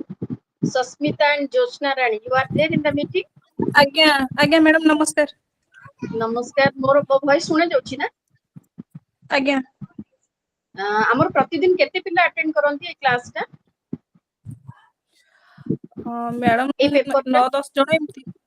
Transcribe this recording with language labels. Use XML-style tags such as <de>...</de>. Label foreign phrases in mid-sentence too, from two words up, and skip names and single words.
<en>Sasmita and Jyotsna Rani, you are there in the meeting?</en> <or>ଆଜ୍ଞା ଆଜ୍ଞା ମ୍ୟାଡାମ ନମସ୍କାର। ନମସ୍କାର। ମୋର ଭଏସ ଶୁଣା ଯାଉଛି ନା? ଆଜ୍ଞା ଆମର ପ୍ରତିଦିନ କେତେ ପିଲା ଆଟେଣ୍ଡ କରନ୍ତି ଏ କ୍ଲାସଟା? ମ୍ୟାଡାମ ଏଇ ପେପରଟା 9-10 ଜଣ ଏମିତି।</or>